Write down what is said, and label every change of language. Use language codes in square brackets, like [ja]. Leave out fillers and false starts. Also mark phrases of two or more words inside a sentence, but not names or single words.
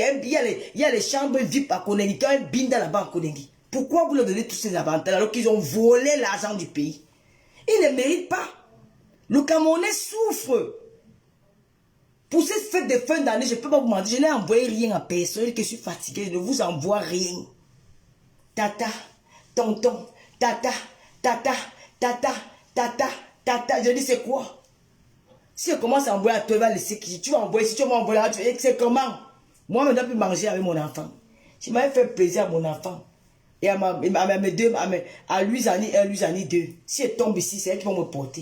[fr] Il y a les chambres VIP à Konengi. Quand ils binda là-bas à Konengi. Pourquoi vous leur donnez tous ces avantages alors qu'ils ont volé l'argent du pays? Ils ne méritent pas. Le Camerounais souffre. Pour cette fête de fin d'année, je ne peux pas vous mentir, je n'ai envoyé rien à personne, que je suis fatigué, je ne vous envoie rien. Tata, tonton, tata, tata, tata, tata, tata, je dis c'est quoi? Si elle commence à envoyer à toi, elle va laisser qui? Tu vas envoyer, si tu vas envoyer là, c'est comment? Moi, je ne dois plus manger avec mon enfant. Je m'avais fait plaisir à mon enfant. Et à mes deux, à Louisani 1, Louisani 2. Si elle tombe ici, c'est elle qui va me porter.